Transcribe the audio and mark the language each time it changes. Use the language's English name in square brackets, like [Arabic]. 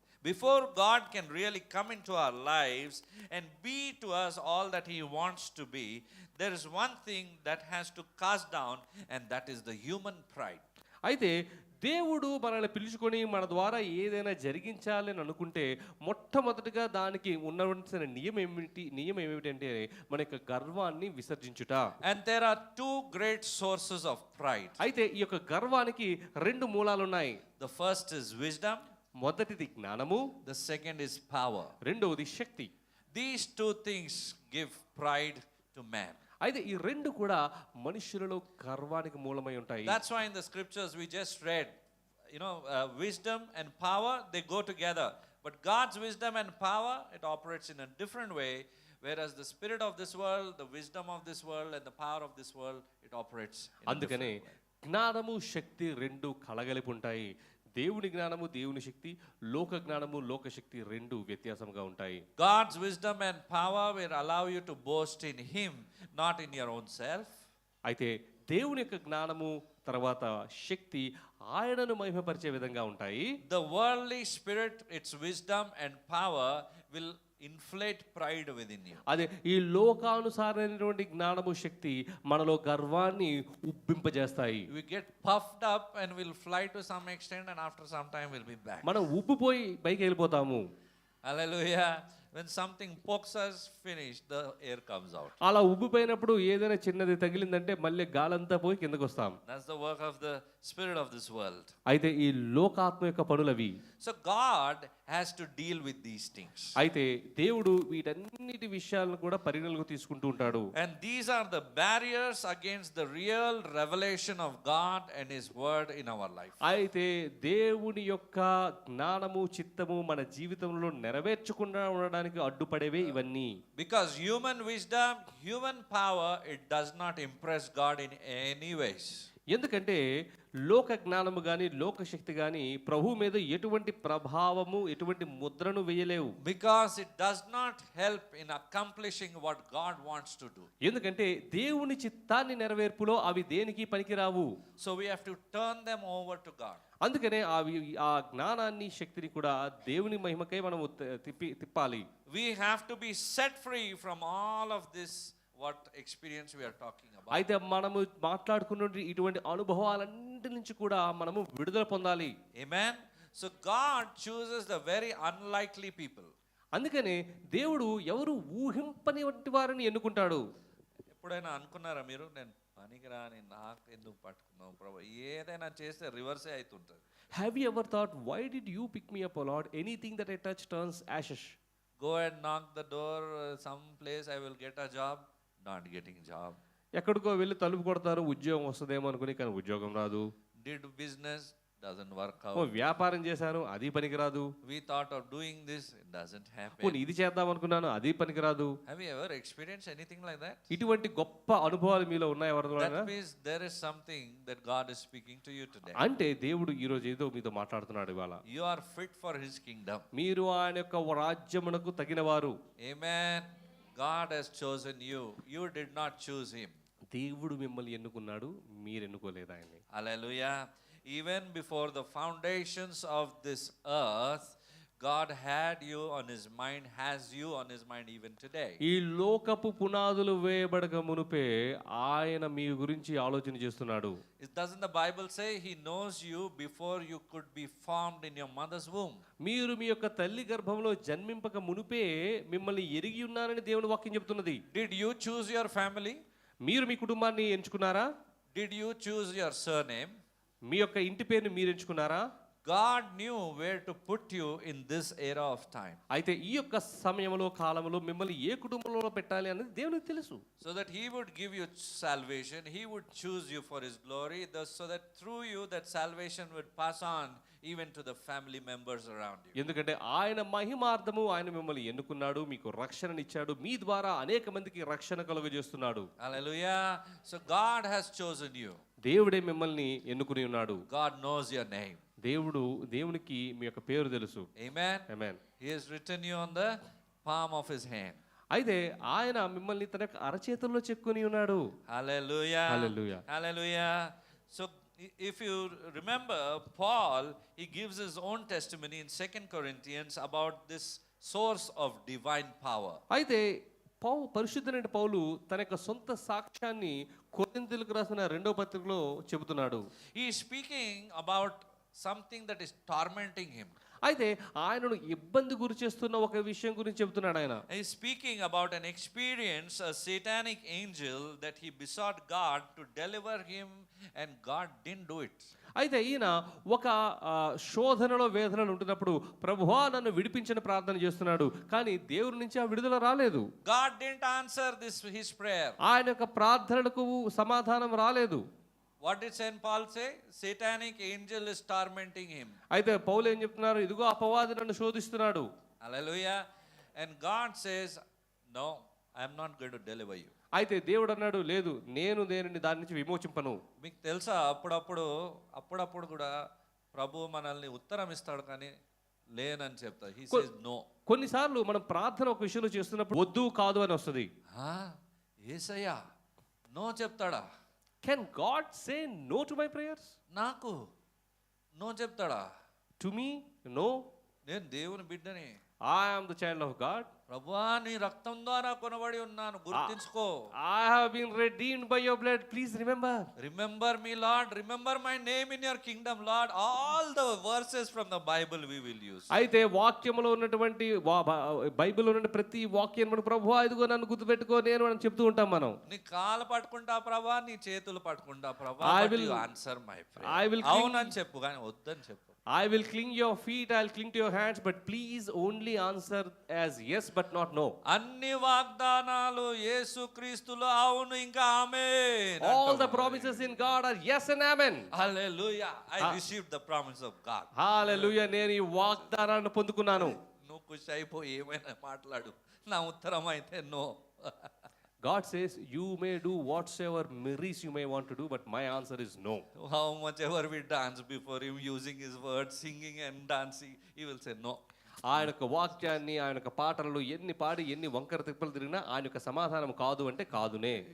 [English] Before God can really come into our lives and be to us all that He wants to be, there is one thing that has to cast down, and that is the human pride. [Telugu] అయితే దేవుడు మనల్ని పిలుచుకొని మన ద్వారా ఏదైనా జరిగించాలని అనుకుంటే మొట్టమొదటిగా దానికి ఉన్నవలసిన నియమం ఏమిటంటే మన యొక్క గర్వాన్ని విసర్జించుట. [English] And there are 2 great sources of pride. [Telugu] అయితే ఈ యొక్క గర్వానికి 2 మూలాలు ఉన్నాయి. [English] The first is wisdom. [Telugu] మొదటిది జ్ఞానము, [English] The second is power. [Telugu] రెండవది శక్తి. [English] These 2 things give pride to man. [Telugu] అయితే ఈ 2 కూడా మనుషులలో గర్వానికి మూలమై ఉంటాయి. [English] That's why in the scriptures we just read, wisdom and power, they go together. But God's wisdom and power, it operates in a different way. Whereas the spirit of this world, the wisdom of this world, and the power of this world, it operates in a [Telugu] అందుకనే [English] different way. [Telugu] జ్ఞానము శక్తి రెండు కలగలిపి ఉంటాయి. దేవుని జ్ఞానము దేవుని శక్తి, లోక జ్ఞానము లోక శక్తి రెండు వ్యత్యాసంగా ఉంటాయి. [English] God's wisdom and power will allow you to boast in Him, not in your own self. [Telugu] అయితే దేవుని యొక్క జ్ఞానము తర్వాత శక్తి ఆయనను మహిమపరిచే విధంగా ఉంటాయి. [English] The worldly spirit, its wisdom and power will inflate pride within you. [Telugu] అదే ఈ లోకానుసారైనటువంటి జ్ఞానము శక్తి మనలో గర్వాన్ని ఉబ్బింపజేస్తాయి. [English] We get puffed up and we'll fly to some extent, and after some time we'll be back. [Telugu] మనం ఉబ్బిపోయి పైకి వెళ్ళిపోతాము. [English] Hallelujah. When something pokes us, finish, the air comes out. [Telugu] అలా ఉబ్బిపోయినప్పుడు ఏదైనా చిన్నది తగిలిందంటే మళ్ళీ గాలంతా పోయి కిందకు వస్తాం. [English] That's the work of the spirit of this world. [Telugu] అయితే ఈ లోకాత్మ యొక్క పనులవి. [English] So God has to deal with these things. [Telugu] అయితే దేవుడు వీటన్నిటి విషయాలను కూడా పరిగణలోకి తీసుకుంటూ ఉంటాడు. [English] And these are the barriers against the real revelation of God and His word in our life. [Telugu] అయితే దేవుని యొక్క జ్ఞానము చిత్తము మన జీవితంలో నెరవేర్చకుండా ఉండడానికి అడ్డుపడేవే ఇవన్నీ. [English] Because human wisdom, human power, it does not impress God in any ways. [Telugu] ఎందుకంటే లోక జ్ఞానము కానీ లోక శక్తి కానీ ప్రభు మీద ఎటువంటి ప్రభావము ఎటువంటి ముద్రను వేయలేవు. [English] Because it does not help in accomplishing what God wants to do. [Telugu] ఎందుకంటే దేవుని చిత్తాన్ని నెరవేర్పులో అవి దేనికి పనికిరావు. [English] So we have to turn them over to God. [Telugu] అందుకనే ఆ జ్ఞానాన్ని శక్తిని కూడా దేవుని మహిమకై మనము తిప్పాలి. [English] We have to be set free from all of this, what experience we are talking about. [Telugu] అయితే మనము మాట్లాడుకున్న ఇటువంటి అనుభవాలన్నిటి నుంచి కూడా మనము విడుదల పొందాలి. [English] Amen. So God chooses the very unlikely people. [Telugu] అందుకనే దేవుడు ఎవరు ఊహింపని వంటి వారిని ఎన్నుకుంటాడు. ఎప్పుడైనా అనుకున్నారా మీరు, నేను పనికిరాని నాకు ఎందుకు పట్టుకున్నావు ప్రభు, ఏదైనా చేస్తే రివర్సే అవుతుంటుంది. [English] Have you ever thought, why did you pick me up, O Lord? Anything that I touch turns ashes. Go and knock the door, some place I will get a job, not getting job. [Telugu] ఎక్కడికో వెళ్ళి తలుపు కొడతారు, ఉద్యోగం వస్తుందేమో అనుకుని, కానీ ఉద్యోగం రాదు. [English] Did business, doesn't work oh out. [Telugu] వ్యాపారం చేశాను, అది పనికిరాదు. [English] We thought of doing this, it doesn't happen. [Telugu] పోనీ ఇది చేద్దాం అనుకున్నాను, అది పనికిరాదు. [English] Have you ever experienced anything like that? [Telugu] ఇటువంటి గొప్ప అనుభవాలు మీలో ఉన్నాయి ఎవరితో? [English] That means there is something that God is speaking to you today. [Telugu] అంటే దేవుడు ఈ రోజు ఏదో మీతో మాట్లాడుతున్నాడు ఇవాళ. [English] You are fit for His kingdom. [Telugu] మీరు ఆయన యొక్క రాజ్యమునకు తగినవారు. [English] Amen. God has chosen you. You did not choose Him. [Telugu] దేవుడు మిమ్మల్ని ఎన్నుకున్నాడు, మీరు ఎన్నుకోలేదు ఆయన్ని. [English] Hallelujah. Even before the foundations of this earth, God had you on His mind, has you on His mind even today. [Telugu] ఈ లోకపు పునాదులు వేయబడక మునుపే ఆయన మీ గురించి ఆలోచన చేస్తున్నాడు. [English] Doesn't the Bible say He knows you before you could be formed in your mother's womb? [Telugu] మీరు మీ యొక్క తల్లి గర్భంలో జన్మింపక మునుపే మిమ్మల్ని ఎరిగి ఉన్నారని దేవుని వాక్యం చెబుతున్నది. [English] Did you choose your family? [Telugu] మీరు మీ కుటుంబాన్ని ఎంచుకున్నారా? [English] Did you choose your surname? [Telugu] మీ యొక్క ఇంటి పేరుని మీరు ఎంచుకున్నారా? [English] God knew where to put you in this era of time. [Telugu] అయితే ఈ యొక్క సమయంలో కాలంలో మిమ్మల్ని ఏ కుటుంబంలో పెట్టాలి అనేది దేవునికి తెలుసు. [English] So that He would give you salvation, He would choose you for His glory, so that through you that salvation would pass on even to the family members around you. [Telugu] ఎందుకంటే ఆయన మహిమార్థము ఆయన మిమ్మల్ని ఎన్నుకున్నాడు, మీకు రక్షణనిచ్చాడు, మీ ద్వారా అనేక మందికి రక్షణ కలుగజేస్తున్నాడు. [English] Hallelujah. So God has chosen you. [Telugu] దేవుడే మిమ్మల్ని ఎన్నుకుని ఉన్నాడు. [English] God knows your name. [Telugu] దేవునికి మీ యొక్క పేరు తెలుసు. [English] Amen. [Telugu] Amen. [English] He has written you on the palm of His hand. [Telugu] అయితే ఆయన మిమ్మల్ని తన యొక్క అరచేతుల్లో చెక్కుని ఉన్నాడు. [English] Hallelujah. Hallelujah. Hallelujah. So if you remember, Paul, he gives his own testimony in 2 Corinthians about this source of divine power. [Telugu] అయితే పరిశుద్ధుడైన పౌలు తన యొక్క సొంత సాక్ష్యాన్ని కొరింథీయులకు రాసిన 2వ పత్రికలో చెబుతున్నాడు. [English] He is speaking about something that is tormenting him. [Telugu] అయితే ఆయనను ఇబ్బంది గురి చేస్తున్న ఒక విషయం గురించి చెబుతున్నాడు ఆయన. [English] He is speaking about an experience, a satanic angel that he besought God to deliver him, and God didn't do it. [Telugu] అయితే ఈయన ఒక శోధనలో వేదనలు ఉంటున్నప్పుడు ప్రభువా నన్ను విడిపించని ప్రార్థన చేస్తున్నాడు, కానీ దేవుని నుంచి ఆ విడుదల రాలేదు. [English] God didn't answer his prayer. [Telugu] ఆయన యొక్క ప్రార్థనలకు సమాధానం రాలేదు. [English] What did Saint Paul say? Satanic angel is tormenting him. [Telugu] అయితే పౌలు ఏం చెప్తున్నారు? ఇదిగో అపవాది నన్ను శోధిస్తున్నాడు. [English] Hallelujah. And God says, no, I am not going to deliver you. [Telugu] అయితే దేవుడు అన్నాడు, లేదు, నేను దేనిని దాని నుంచి విమోచింపను. మీకు తెలుసా, అప్పుడప్పుడు కూడా ప్రభు మనల్ని ఉత్తరం ఇస్తాడు కానీ లేనని చెప్తాడు. [English] He says no. [Telugu] కొన్నిసార్లు మనం ప్రార్థన ఒక విషయంలో చేస్తున్నప్పుడు వద్దు కాదు అని వస్తుంది. యేసయ్యా నో చెప్తాడా? [English] Can God say no to my prayers? [Telugu] నాకు నో చెప్తాడా? [English] To me no. [Telugu] నేను దేవుని బిడ్డని. [English] I am the child of God. [Telugu] ప్రభువా నీ రక్తం ద్వారా కొనబడి ఉన్నాను, గుర్తించుకో. [English] I have been redeemed by your blood. Please remember. Remember me, Lord. Remember my name in your kingdom, Lord. All the verses from the Bible we will use. [Telugu] అయితే వాక్యములో ఉన్నటువంటి బైబిల్లో ఉన్న ప్రతి వాక్యం మనం ప్రభువా ఇదిగో నన్ను గుర్తుపెట్టుకో నేను అని చెప్తూ ఉంటాం మనం. నీ కాలు పట్టుకుంటా ప్రభా, నీ చేతులు పట్టుకుంటా ప్రభా. [English] I will answer my prayer. I will [Telugu] అవునని చెప్పు కానీ వద్దని చెప్పు. [English] I will cling your feet, I'll cling to your hands, but please only answer as yes but not no. [Telugu] అన్ని వాగ్దానాలు యేసుక్రీస్తులో అవును ఇంకా ఆమేన్. [English] All the promises in God are yes and amen. Hallelujah. I received the promise of God. [Telugu] Hallelujah. నేను ఈ వాగ్దానాన్ని పొందుకున్నాను. నువ్వు ఖుషి అయిపోయి ఏమైనా మాట్లాడు, నా ఉత్తరం అయితే no. [English] God says you may do whatsoever merries you may want to do, but my answer is no. How much ever we dance before him using his words, singing and dancing, he will say no. [Telugu] ఆయన యొక్క వాక్యాన్ని ఆయన యొక్క పాటలలో ఎన్ని పాడి ఎన్ని వంకర తిప్పలు తిరిగినా ఆయన యొక్క సమాధానం కాదు అంటే కాదునే.